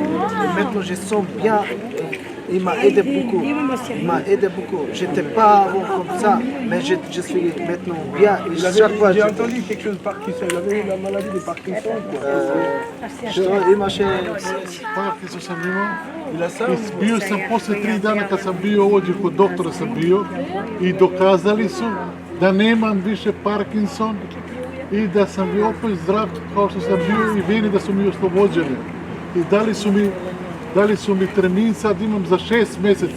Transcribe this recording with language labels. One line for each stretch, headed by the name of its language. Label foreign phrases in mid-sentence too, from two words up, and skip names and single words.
French: Et maintenant je sens bien. Il m'a aidé beaucoup. Il m'a aidé beaucoup. J'étais pas avant comme ça, mais je suis maintenant bien. Chaque fois, J'ai entendu quelque chose de Parkinson. Il avait la maladie de Parkinson.
Serbian: Parkinson sam imao.
French: Il a ça.
Serbian: I bio sam poslije 3 dana kad sam bio ovdje kod doktora sam bio i dokazali su da nemam više Parkinson i da sam bio opet zdrav kao što sam bio i veni da su mi oslobođeni. I dali su mi termin, sad imam za 6 mjeseci.